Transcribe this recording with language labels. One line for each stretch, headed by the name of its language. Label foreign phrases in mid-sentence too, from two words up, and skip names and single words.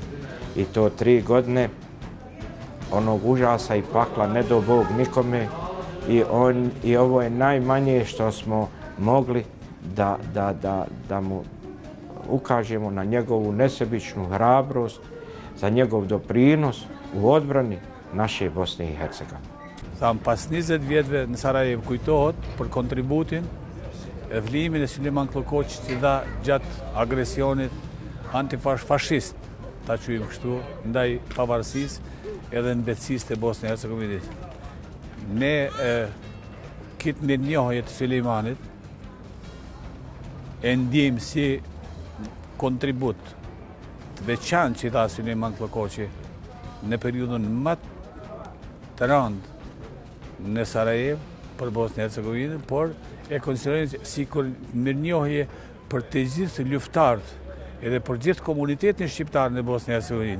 Bosnian: I to 3 godine onog užasa i pakla, ne do Bog nikome. I ovo je najmanje što smo mogli da mu ukažemo na njegovu nesebičnu hrabrost, za njegov doprinos u odbrani naše Bosne i Hercegovine.
Albanian: Tham pas 20 vjetëve në Sarajevo kujtohet për kontributin e vlimin e Sulejman Klokoçit që dha gjatë agresionit antifashist ta quajmë kështu, ndaj pavarësisë edhe mbetësisë të Bosnjë e Hercegovinës. Ne këtë mirënjohje të Sulejmanit e ndjejmë si kontribut të veçantë që i dha Sulejman Klokoçi në periudhën më të rëndë në Sarajevo për Bosnjë e Hercegovinën, por e konsiderojmë si mirënjohje për të gjithë luftarët edhe për gjithë komunitetin shqiptar në Bosnjë e Hercegovinë.